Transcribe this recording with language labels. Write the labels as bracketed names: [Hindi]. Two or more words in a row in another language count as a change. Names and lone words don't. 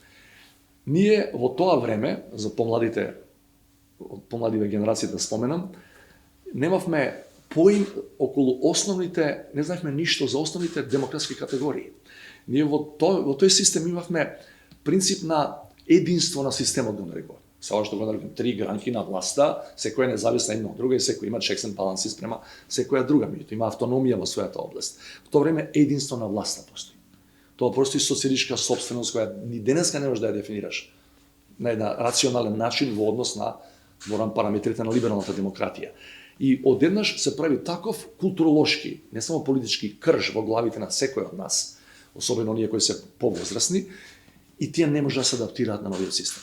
[Macedonian] Ние во тоа време, за помладиве генерации да споменам, немавме поим околу основните, не знаевме ништо за основните демократски категории. Ние во тој систем имавме принцип на единство на системот, го нарекуваме. Сега што го нарекуваме три гранки на власта, секоја е независна една од друга и секој има [English] checks and balances [Macedonian] према секоја друга, меѓутоа има автономија во својата област. Во тоа време единство на власта постои. Тоа постои социјалистичка сопственост која ни денеска не можеш да ја дефинираш на еден рационален начин во однос на параметрите на либералната демократија. И одеднаш се прави таков културолошки, не само политички крж во главите на секој од нас, особено оние кои се повозрасни, и тие не може да се адаптираат на новиот систем.